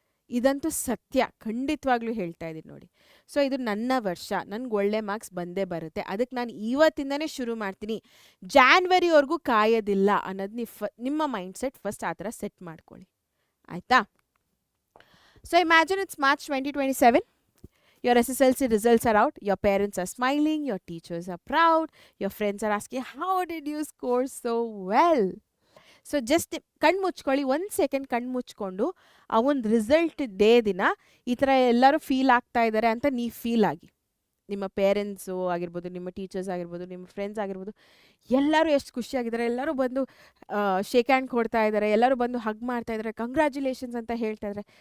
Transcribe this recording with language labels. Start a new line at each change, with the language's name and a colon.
Kannada: ಇದಂತೂ ಸತ್ಯ, ಖಂಡಿತವಾಗ್ಲೂ ಹೇಳ್ತಾ ಇದ್ದೀನಿ ನೋಡಿ. ಸೊ ಇದು ನನ್ನ ವರ್ಷ, ನನಗೆ ಒಳ್ಳೆ ಮಾರ್ಕ್ಸ್ ಬಂದೇ ಬರುತ್ತೆ, ಅದಕ್ಕೆ ನಾನು ಇವತ್ತಿಂದನೇ ಶುರು ಮಾಡ್ತೀನಿ, ಜಾನ್ವರಿವರೆಗೂ ಕಾಯೋದಿಲ್ಲ ಅನ್ನೋದು ನಿಮ್ಮ ಮೈಂಡ್ಸೆಟ್ ಫಸ್ಟ್ ಆ ಥರ ಸೆಟ್ ಮಾಡ್ಕೊಳ್ಳಿ, ಆಯಿತಾ?
English: So imagine it's March 2027. Your SSLC results are out, your parents are smiling, your teachers are proud, your friends are asking, how did you score so well?
Kannada: So just ಕಣ್ಣು ಮುಚ್ಕೊಳ್ಳಿ, 1 second ಕಣ್ಣು ಮುಚ್ಕೊಂಡು ಆ ಒಂದು result day ದಿನ ಈ ಥರ ಎಲ್ಲರೂ feel ಆಗ್ತಾ ಇದ್ದಾರೆ ಅಂತ ನೀವು ಫೀಲ್ ಆಗಿ. ನಿಮ್ಮ ಪೇರೆಂಟ್ಸು ಆಗಿರ್ಬೋದು, ನಿಮ್ಮ ಟೀಚರ್ಸ್ ಆಗಿರ್ಬೋದು, ನಿಮ್ಮ ಫ್ರೆಂಡ್ಸ್ ಆಗಿರ್ಬೋದು, ಎಲ್ಲರೂ ಎಷ್ಟು ಖುಷಿಯಾಗಿದ್ದಾರೆ, ಎಲ್ಲರೂ ಬಂದು ಶೇಕ್ ಹ್ಯಾಂಡ್ ಕೊಡ್ತಾ ಇದ್ದಾರೆ, ಎಲ್ಲರೂ ಬಂದು ಹಗ್ ಮಾಡ್ತಾ ಇದ್ದಾರೆ, ಕಂಗ್ರ್ಯಾಚುಲೇಷನ್ಸ್ ಅಂತ ಹೇಳ್ತಾ ಇದ್ದಾರೆ.